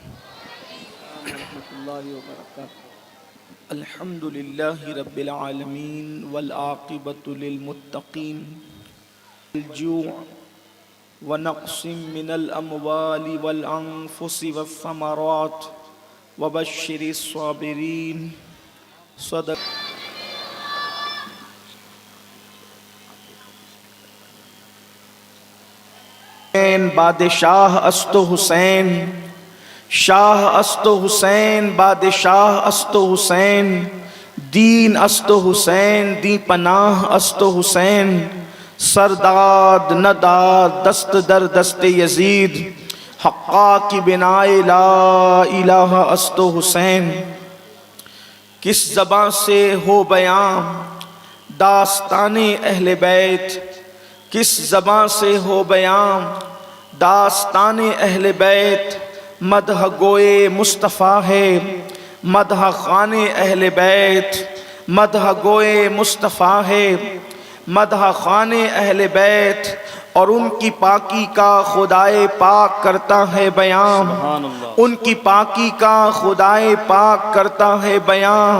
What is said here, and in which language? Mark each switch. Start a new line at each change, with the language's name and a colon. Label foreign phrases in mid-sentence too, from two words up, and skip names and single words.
Arabic: الحمد للہ رب العالمین والعاقبۃ للمتقین الجوع ونقص من الاموال والانفس والثمرات وبشر الصابرین۔
Persian: صدق بادشاہ است و حسین، شاہ است و حسین، بادشاہ است و حسین، دین است و حسین، دی پناہ است و حسین، سرداد نداد دست در دست یزید، حقا کی بنائے
Arabic: لا الہ
Persian: است و حسین۔
Urdu: کس زباں سے ہو بیاں داستان اہل بیت، کس زباں سے ہو بیاں داستان اہل بیت، مدح گوئے مصطفیٰ ہے مدح خوان اہل بیت، مدح گوئے مصطفیٰ ہے مدح خوان اہل بیت، اور ان کی پاکی کا خدائے پاک کرتا ہے بیان، ان کی پاکی کا خدائے پاک کرتا ہے بیان۔